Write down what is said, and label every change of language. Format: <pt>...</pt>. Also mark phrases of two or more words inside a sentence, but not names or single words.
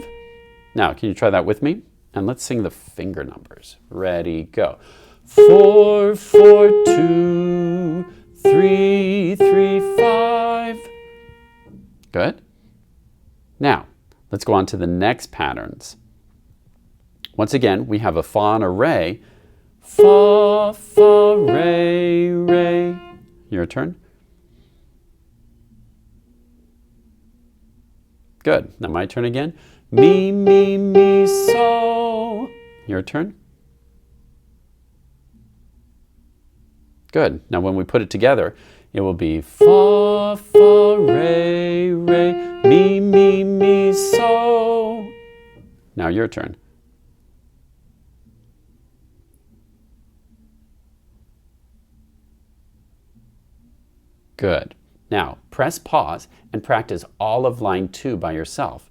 <en>Now, can you try that with me? And let's sing the finger numbers. Ready, go. 4, 4, 2, 3, 3, 5. Good. Now, let's go on to the next patterns. Once again, we have a fa and a re. Fa, fa, re, re. Your turn. Good. Now my turn again. Mi, mi, mi, so. Your turn. Good. Now when we put it together, it will be fa, fa, re, re, mi, mi, mi, so. Now your turn. Good. Now press pause and practice all of line 2 by yourself.</en>